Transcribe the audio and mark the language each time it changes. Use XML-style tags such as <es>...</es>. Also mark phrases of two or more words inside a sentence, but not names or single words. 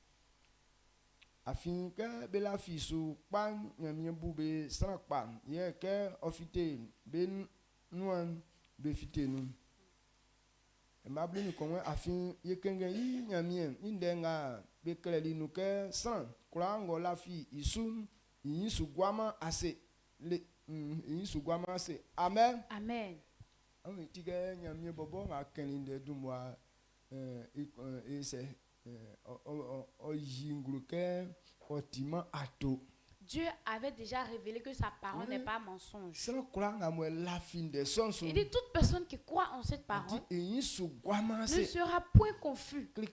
<bci>afin ke bela fi soupa nyamien bube srakpa ye ke ofite ben nuan be fite no e mabli ni konwe afin ye kenge yi nyamien indenga be kleli no ke san krango la fi isun yin sugwama ase le yin sugwama ase. Amen. Amen.</bci> <fr>Dieu avait déjà révélé que sa parole n'est pas mensonge. Il dit toute personne qui croit en cette parole ne sera point confus.</fr>